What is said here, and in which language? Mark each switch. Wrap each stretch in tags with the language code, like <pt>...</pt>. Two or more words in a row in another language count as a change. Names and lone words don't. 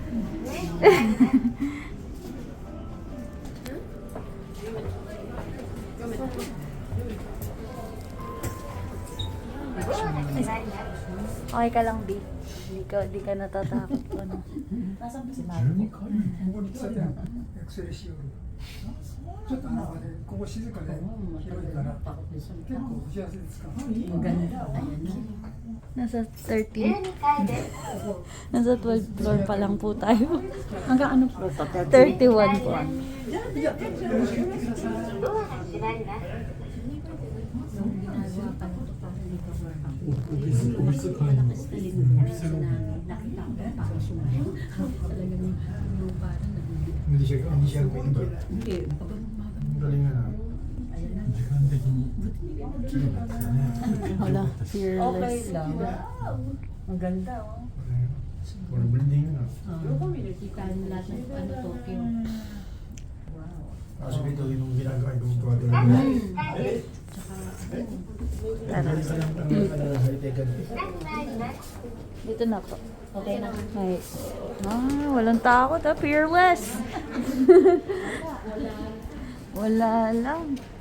<tl>Okay ka lang, B. Di ka natatakot po, ano. Nasaan ba si Marco?</tl> <ja>ここに来たじゃん、X-ray しよう。ちょっと中で、ここ静かで広いから、結構打ち合わせですか。</ja> <tl>Maganda. Ayan na. Nasa 13. Nasa 12th floor pa lang po tayo. Hanggang ano floor to? 31 po. Hindi siya pwede. Galing na.</tl> <ja>時間的に綺麗だったね。</ja> <tl>Wala, Okay fearless. lang. Ang ganda oh.</tl> <ja>これブレンディングなの。</ja> <tl>Pero kung makikita nyo lahat ng ano, Tokyo. Kaso dito yung ginagawa yung tuwa din. Dito na po. Okay na. Ay. Walang takot ah. Fearless. Wala lang.</tl>